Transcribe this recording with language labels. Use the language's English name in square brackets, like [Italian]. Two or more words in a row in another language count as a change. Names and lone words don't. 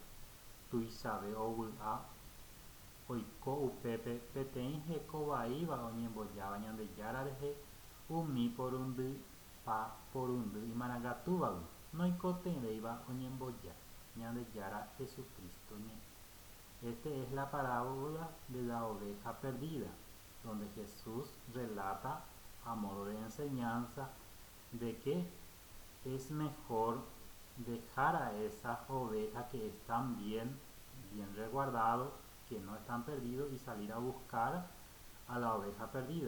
[Guarani] Tuichave ovy'a oiko upépe peteĩ hekovaíva oñembojáva Ñandejára rehe umi porundypa porundy imarangatúvagui noikotereíva oñemboja Ñandejára Jesucristo ñe'ẽ. [Spanish] Esta es la parábola de la oveja perdida, donde Jesús relata a modo de enseñanza de que es mejor dejar a esas ovejas que están bien resguardados, que no están perdidos, y salir a buscar a la oveja perdida.